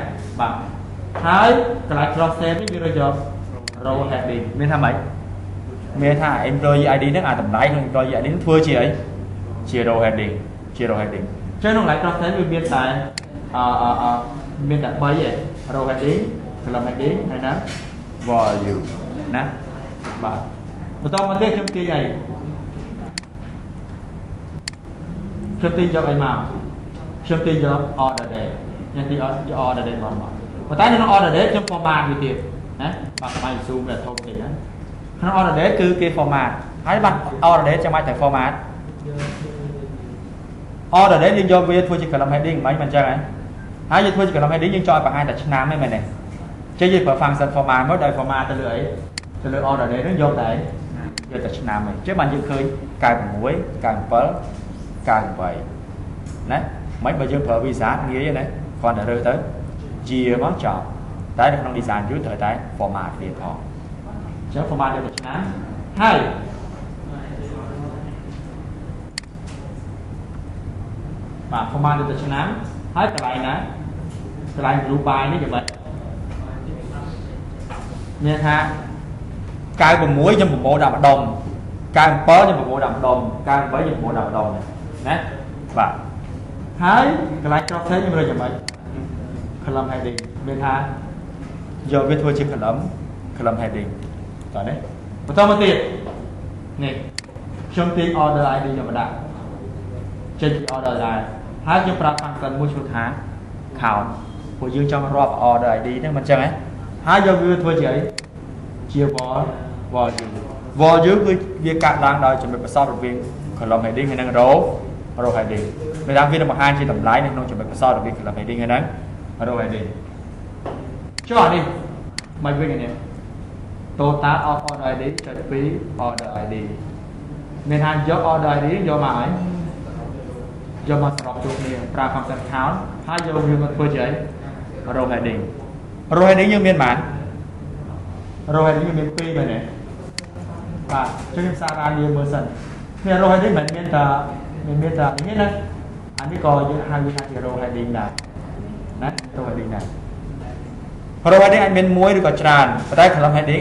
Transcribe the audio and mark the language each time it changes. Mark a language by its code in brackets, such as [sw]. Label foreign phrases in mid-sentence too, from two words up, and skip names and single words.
[km] បាទហើយកន្លែង [en] cross tab [km] នេះវារកយក [en] row heading [km] មានថាម៉េចមានថា [en] employee ID [km] ហ្នឹងតម្លៃក្នុង [en] employee ID [km] ហ្នឹងធ្វើជាអីជា [en] row heading [km] ចឹងក្នុងកន្លែង [en] cross tab [km] វាមានតែមានតែ3ឯង [en] row heading column heading [km] ហើយណា volume ណាបាទបន្តមកទៀតខ្ញុំទាញអី ខ្ញុំទីយកអីមកខ្ញុំទីយក [en] order date [km] ខ្ញុំទី [en] order date [km] មកប៉ុន្តែក្នុង [en] order date [km] ខ្ញុំ format វាទៀតណាបាទស្មាយ zoom តែធំតិចណាក្នុង [en] order date [km] គឺគេ format ហើយបាទ [en] order date [km] ចាំបាច់តែ format [en] order date [km] យើងយកវាធ្វើជា [en] column heading [km] មិនអញ្ចឹងហ៎ហើយយើងធ្វើជា [en] column heading [km] យើងចង់ឲ្យបង្ហាញតែឆ្នាំហ្នឹងមែនទេចេះយើងប្រើ [en] function format [km] មកដោយ format ទៅលើអីទៅលើ [en] order date [km] ហ្នឹងយកតែឆ្នាំហ្នឹងចេះបានយើងឃើញ96 97 98ណាមិនបើយើងប្រើ visa ងាយណាគ្រាន់តែរើទៅ year មកចប់តែនៅក្នុង [en] design view [km] ត្រូវតែ format វាផងអញ្ចឹង format យកតែឆ្នាំហើយ បាទ format យកតែឆ្នាំហើយកន្លែងណាកន្លែង [en] blue by [km] នេះយ៉ាងម៉េចមានថា96ខ្ញុំប្រមូលដាក់ម្ដុំ97 ខ្ញុំប្រមូលដាក់ម្ដុំ98ខ្ញុំប្រមូលដាក់ម្ដុំណាបាទហើយកន្លែង [en] cross head [km] ខ្ញុំរើសយ៉ាងម៉េច [en] column heading [km] មានថាយកវាធ្វើជា [en] column heading [km] តោះនេះបន្តមកទៀតនេះខ្ញុំទី [en] order ID [km] ខ្ញុំដាក់ចេញពី [en] order ID [km] ហើយខ្ញុំប្រាប់ function មួយឈ្មោះថា count ព្រោះយើងចង់រាប់ [en] order ID [km] ហ្នឹងមិនអញ្ចឹងហ៎ហើយយកវាធ្វើជាអីជា value គឺវាកាត់ឡើងដោយចំណុចប្រសពរវាង [en] column heading [km] ហើយនិង [en] row heading [km] ពេលថាវានឹងបង្ហាញជាតម្លៃនៅក្នុងចំណុចប្រសពរវាង [en] column heading [km] ហើយនិង [en] row heading [km] ចុះនេះមិនវិញនេះ [en] total of order ID [km] ចុចពី [en] order ID [km] មានថាយក [en] order ID [km] យកមកហើយយកមកសរុបជួបគ្នាប្រើ [en] function count [km] ហើយយកវាមកធ្វើជាអី [en] row heading [km] យើងមានប៉ុន្មាន [en] row heading [km] យើងមាន2មែនទេបាទចុះខ្ញុំសារអានវាមើលសិននេះ [en] row heading [km] មិនមានតែនេះណាអានេះក៏យើងហៅវាថាជា [en] row heading [km] ដែរណា [en] row heading [km] ដែរ [en] row heading [km] អាចមានមួយឬក៏ច្រើនប៉ុន្តែ [en] column heading